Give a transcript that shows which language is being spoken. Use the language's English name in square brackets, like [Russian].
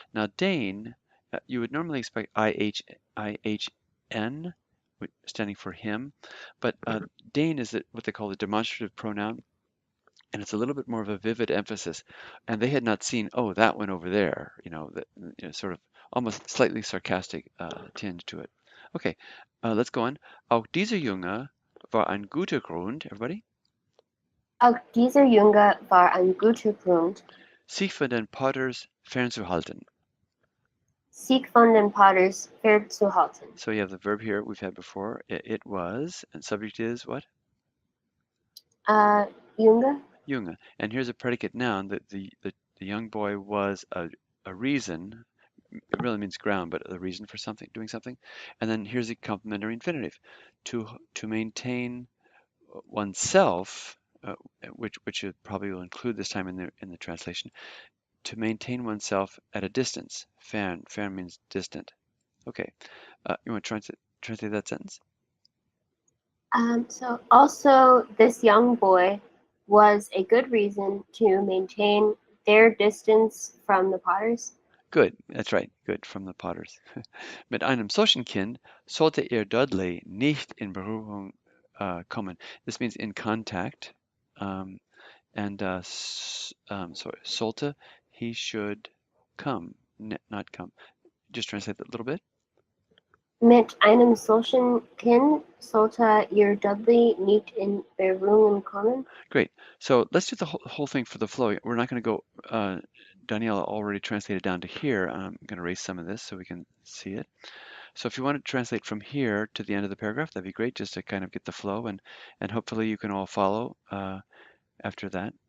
[English] Now, Dane, you would normally expect IHN, standing for him, but Dane is what they call the demonstrative pronoun, and it's a little bit more of a vivid emphasis. And they had not seen, oh, that one over there, sort of almost slightly sarcastic tinge to it. Okay, let's go on. [German] Auch dieser Junge war ein guter Grund, everybody, Auch dieser Junge war ein guter Grund, sich von den Potters fernzuhalten. sich von den Potters fernzuhalten. [English] So you have the verb here we've had before. It was, and subject is what? [German] Junge. Junge. [English] And here's a predicate noun that the young boy was a reason. It really means ground, but a reason for something, doing something. And then here's a complementary infinitive. To maintain oneself, which it probably will include this time in the translation. To maintain oneself at a distance. Fern means distant. Okay. You want to translate that sentence? So also this young boy was a good reason to maintain their distance from the Potters. Good, that's right, good, from the Potters. [German] Mit einem solchen Kind sollte Dudley nicht in Berührung kommen. [English] This means in contact. And sorry, sollte, he should come, not come. Just translate that a little bit. [German] Mit einem solchen Kind sollte ihr Dudley nicht in Berührung kommen. [English] Great. So let's do the whole thing for the flow. We're not going to go, Daniela already translated down to here. I'm going to erase some of this so we can see it. So if you want to translate from here to the end of the paragraph, that'd be great, just to kind of get the flow, and hopefully you can all follow after that.